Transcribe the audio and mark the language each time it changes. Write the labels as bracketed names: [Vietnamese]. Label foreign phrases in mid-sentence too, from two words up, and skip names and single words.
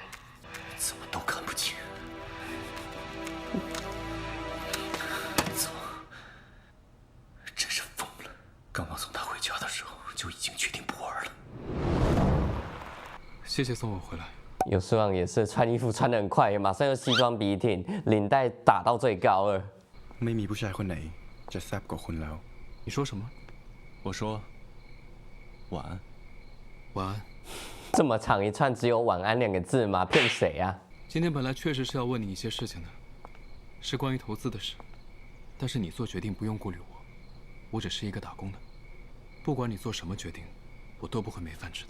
[Chinese] 怎么都看不清。真是疯了！刚刚送他回家的时候就已经决定不玩了。谢谢送我回来。游素朗也是穿衣服穿得很快，马上又西装笔挺，领带打到最高了。 [Thai] ไม่มีผู้ชายคนไหนจะแซ่บกว่าคุณแล้ว [Chinese] 你说什么？我说晚安。晚安。这么长一串只有晚安2个字吗？骗谁啊？今天本来确实是要问你一些事情的，是关于投资的事，但是你做决定不用顾虑我，我只是一个打工的，不管你做什么决定，我都不会没饭吃的。